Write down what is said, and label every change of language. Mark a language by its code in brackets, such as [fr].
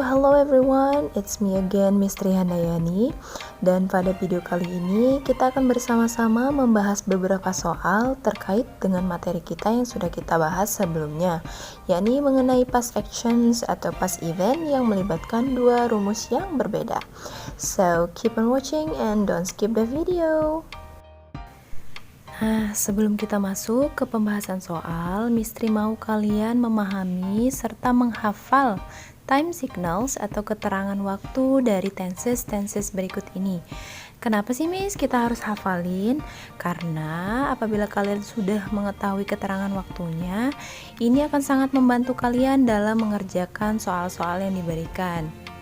[en] Hello everyone, it's me again, Mistri Handayani. [id] Dan pada video kali ini kita akan bersama-sama membahas beberapa soal terkait dengan materi kita yang sudah kita bahas sebelumnya, yakni mengenai [en] past actions [id] atau [en] past event [id] yang melibatkan dua rumus yang berbeda. [en] So keep on watching and don't skip the video. [id] Nah, sebelum kita masuk ke pembahasan soal, Mistri mau kalian memahami serta menghafal [en] time signals [id] atau keterangan waktu dari tenses berikut ini. Kenapa sih Miss kita harus hafalin? Karena apabila kalian sudah mengetahui keterangan waktunya, ini akan sangat membantu kalian dalam mengerjakan soal-soal yang diberikan.